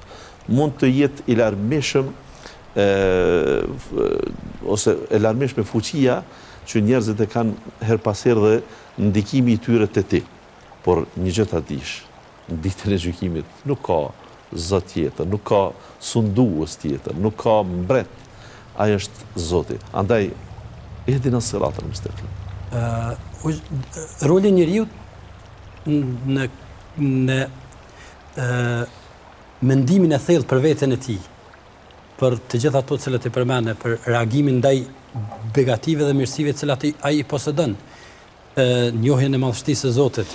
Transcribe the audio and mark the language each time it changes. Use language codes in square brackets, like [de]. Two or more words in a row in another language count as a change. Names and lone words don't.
[sq] Mund të jetë i larmishëm ose e larmishme fuqia që njerëzit e kanë her pas herë dhe ndikimi i tyre te ti. Por një gjë ta dish, në ditën e gjykimit nuk ka Zot tjetër, nuk ka sundues tjetër, nuk ka mbret. Ai është Zoti. Andaj [ar] اهدنا الصراط المستقيم. [sq] Roli njeriu në mendimin e thellë për veten e tij, për të gjitha ato që i përmende, për reagimin ndaj begative dhe mirësive të cilat ai i posedon, njohjen e madhështisë së Zotit.